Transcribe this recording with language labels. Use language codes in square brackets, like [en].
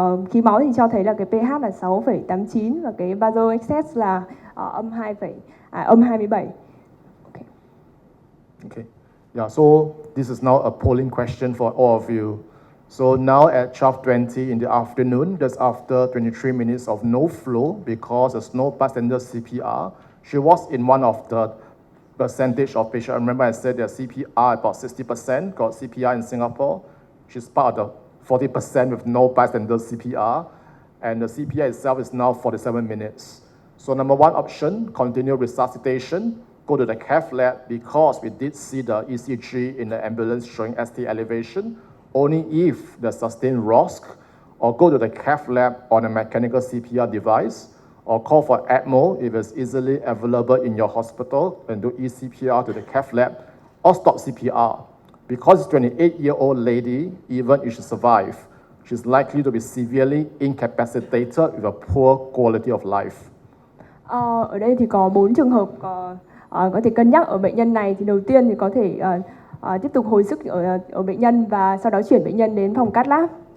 [vi] Khí máu thì cho thấy là cái pH là 6,89 và cái basal excess là âm 27. [en] Okay. Yeah, so this is now a polling question for all of you. So now at 12:20 in the afternoon, that's after 23 minutes of no flow because there's no bystander CPR. She was in one of the percentage of patients. I remember I said that CPR about 60% got CPR in Singapore. She's part of the 40% with no bystander CPR, and the CPR itself is now 47 minutes. So number one option, continue resuscitation, go to the cath lab because we did see the ECG in the ambulance showing ST elevation, only if the sustained ROSC, or go to the cath lab on a mechanical CPR device, or call for ECMO if it's easily available in your hospital and do eCPR to the cath lab or stop CPR. Because it's 28-year-old lady, even if she survives, she's likely to be severely incapacitated with a poor quality of life. [vi] Ở đây thì có 4 trường hợp có thể cân nhắc ở bệnh nhân này. Thì đầu tiên thì có thể tiếp tục hồi sức ở bệnh nhân và sau đó chuyển bệnh nhân đến phòng cath lab.